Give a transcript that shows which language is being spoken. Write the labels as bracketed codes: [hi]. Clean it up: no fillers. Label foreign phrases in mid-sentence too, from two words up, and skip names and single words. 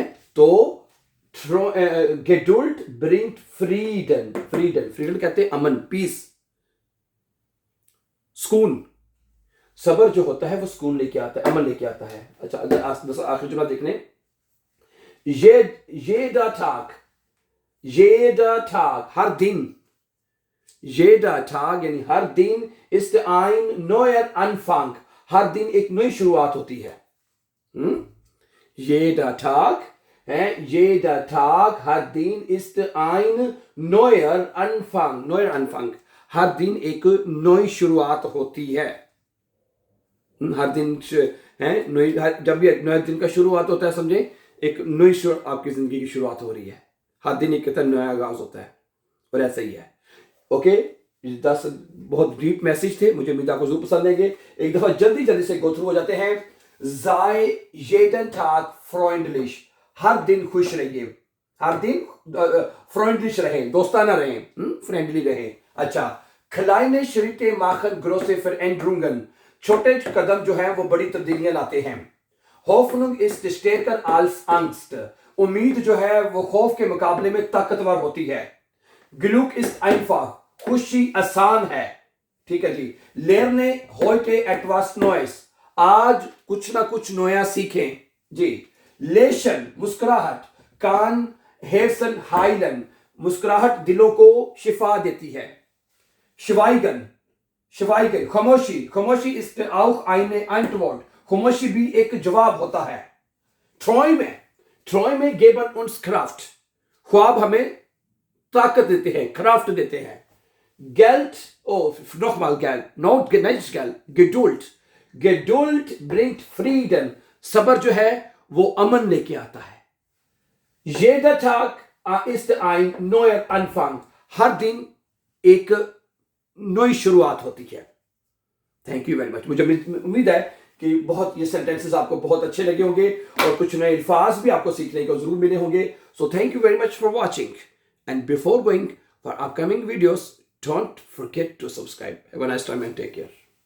[hi] तो [de] Geduld bringt Frieden [hi] कहते हैं अमन, पीस, सुकून। सबर जो होता है वो सुकून लेके आता है, अमन लेके आता है। अच्छा आखिरी जुमला देखने, [de] jeder Tag, [hi] हर दिन, [de] jeder Tag [hi] यानी हर दिन [de] ist ein neuer Anfang, [hi] हर दिन एक नई शुरुआत होती है। [de] jeder Tag है, jeder Tag, [hi] हर दिन [de] ist ein neuer Anfang, [hi] हर दिन एक नई शुरुआत होती है। हर दिन है नई, जब भी नए दिन का शुरुआत होता है, समझे एक नई आपकी जिंदगी की शुरुआत हो रही है। हर दिन एक कितना नया आगाज होता है, और ऐसा ही है। ओके, 10 बहुत [en] deep message [hi] थे, मुझे उम्मीद आपको जरूर पसंद आएंगे। एक दफा जल्दी से [en] go through [hi] हो जाते हैं। [de] sei jeden Tag freundlich, [hi] हर दिन खुश रहिए, हर दिन फ्रेंडलिश रहें, दोस्ताना रहें, फ्रेंडली रहें। अच्छा, [de] kleine Schritte machen große Veränderungen, [hi] छोटे कदम जो है वो बड़ी तब्दीलियां लाते हैं। [de] Hoffnung ist stärker als Angst, [hi] उम्मीद जो है वो खौफ के मुकाबले में ताकतवर होती है। [de] Glück ist einfach, [hi] खुशी आसान है। ठीक है जी। [de] Lerne heute etwas Neues, [hi] आज कुछ ना कुछ नया सीखें जी। [de] Lächeln, मुस्कुराहट, कान Herzen heilen, [hi] मुस्कुराहट दिलों को शिफा देती है। [de] Schweigen, खामोशी ist auch eine Antwort, [hi] खामोशी भी एक जवाब होता है। [de] Träume geben uns Kraft, [hi] ख्वाब हमें ताकत देते हैं, क्राफ्ट देते हैं। [de] Geduld bringt Frieden, [hi] सबर जो है वो अमन लेके आता है। [de] Jeder Tag ist ein neuer Anfang, [hi] हर दिन एक नई शुरुआत होती है। [en] Thank you very much. [hi] मुझे उम्मीद है कि बहुत ये सेंटेंसेस आपको बहुत अच्छे लगे होंगे और कुछ नए अल्फाज भी आपको सीखने को जरूर मिले होंगे। [en] So thank you very much for watching, and before going for upcoming videos, don't forget to subscribe. Have a nice time and take care.